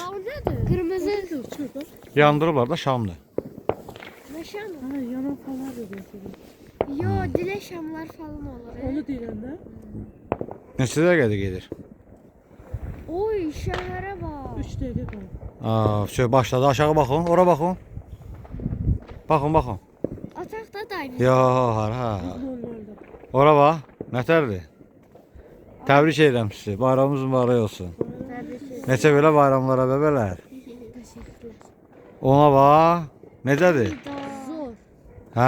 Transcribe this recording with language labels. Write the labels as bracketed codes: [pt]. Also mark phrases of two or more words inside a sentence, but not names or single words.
[az] Qırmızı. Yandırırlar da şamdır. Nə şamı? Ha, yanan falan da Yo, dilə şamlar falan olur. onu deyirəm də. Neçə dəqiqədə gedir? Oy, şəhərə bax. 3 dəqiqə qaldı. [tr] Şöyle başladı. Aşağı bakın. Ora bakın. Bakın bakın. [az] Otaqda daim. Ya ha. Rollarda. Ora bax. Nətərdir? Təbrik edirəm sizi. Bayramınız mübarək olsun. Neçə belə bayramlara bəbələr. Ona bax. Necədir? Zor. Hə?